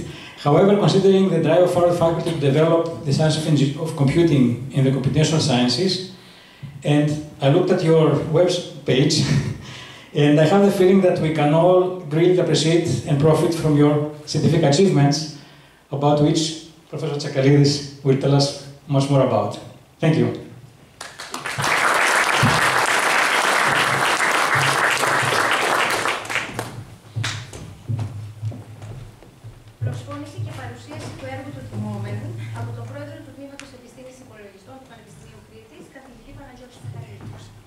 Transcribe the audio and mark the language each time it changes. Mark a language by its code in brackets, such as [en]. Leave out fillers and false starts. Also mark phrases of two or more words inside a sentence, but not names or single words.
[en] However, considering the drive of our faculty to develop the science of computing in the computational sciences, and I looked at your web page, and I have the feeling that we can all greatly appreciate and profit from your scientific achievements, about which Professor Tsakalidis will tell us much more about. Thank you. [el] Προσφώνηση και παρουσίαση του έργου του τιμόμενου από τον πρόεδρο του Τμήματος Επιστήμης Υπολογιστών του Πανεπιστημίου Κρήτης, καθηγητή Παναγιώτη Τσακαλίδη.